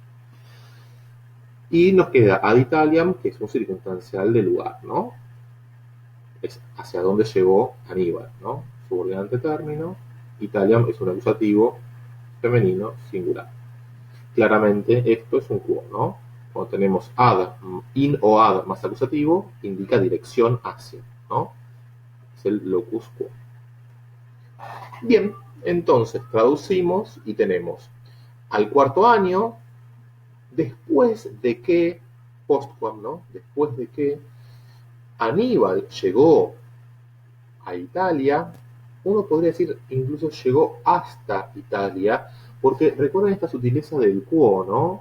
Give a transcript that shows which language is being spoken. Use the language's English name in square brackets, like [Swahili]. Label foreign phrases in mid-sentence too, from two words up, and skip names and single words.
[Spanish] Y nos queda [Latin] ad Italiam, [Spanish] que es un circunstancial de lugar, ¿no? Es hacia dónde llegó Aníbal, ¿no? Subordinante término. Italiam es un acusativo femenino singular. Claramente esto es un quo, ¿no? Cuando tenemos ad, in o ad más acusativo, indica dirección hacia, ¿no? Es el [Latin] locus quo. [Spanish] Bien, entonces traducimos y tenemos al cuarto año, después de que, postquam, ¿no? Después de que Aníbal llegó a Italia, uno podría decir incluso llegó hasta Italia, porque recuerden esta sutileza del quo, ¿no?